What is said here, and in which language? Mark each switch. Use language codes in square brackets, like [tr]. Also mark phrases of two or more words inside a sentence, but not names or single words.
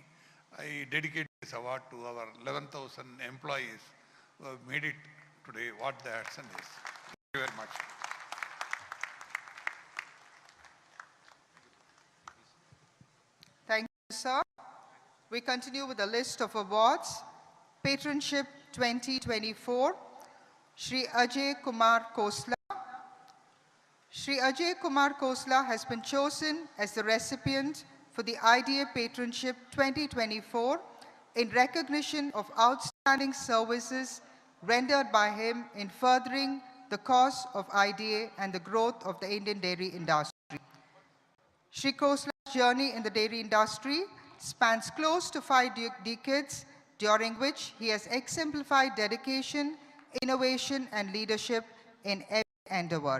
[en] I dedicate this award to our 11,000 employees who have made it today what the Hudson is. Thank you very much. Thank you, sir. We continue with the list of awards. Patronship 2024, Shri Ajay Kumar Khosla. Shri Ajay Kumar Khosla has been chosen as the recipient for the IDA Patronship 2024 in recognition of outstanding services rendered by him in furthering the cause of IDA and the growth of the Indian dairy industry. Shri Khosla's journey in the dairy industry spans close to 5 decades, during which he has exemplified dedication, innovation, and leadership in every endeavor.